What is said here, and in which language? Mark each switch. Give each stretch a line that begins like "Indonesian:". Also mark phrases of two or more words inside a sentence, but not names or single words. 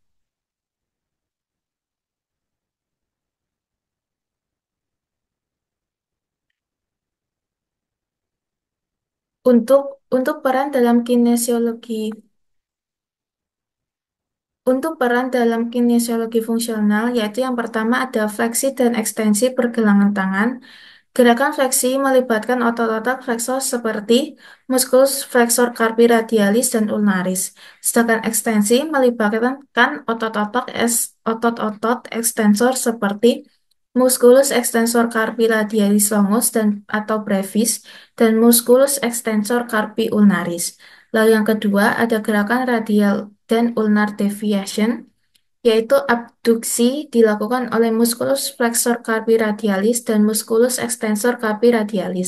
Indonesian: Untuk untuk peran dalam kinesiologi Untuk peran dalam kinesiologi fungsional, yaitu yang pertama ada fleksi dan ekstensi pergelangan tangan. Gerakan fleksi melibatkan otot-otot flexor seperti
Latin: musculus flexor carpi radialis
Indonesian: dan ulnaris. Sedangkan ekstensi melibatkan otot-otot ekstensor seperti
Latin: musculus extensor carpi radialis longus
Indonesian: dan atau brevis dan
Latin: musculus extensor carpi ulnaris.
Indonesian: Lalu yang kedua ada gerakan radial dan
English: ulnar deviation,
Indonesian: yaitu abduksi dilakukan oleh
Latin: musculus flexor carpi radialis
Indonesian: dan
Latin: musculus extensor carpi radialis.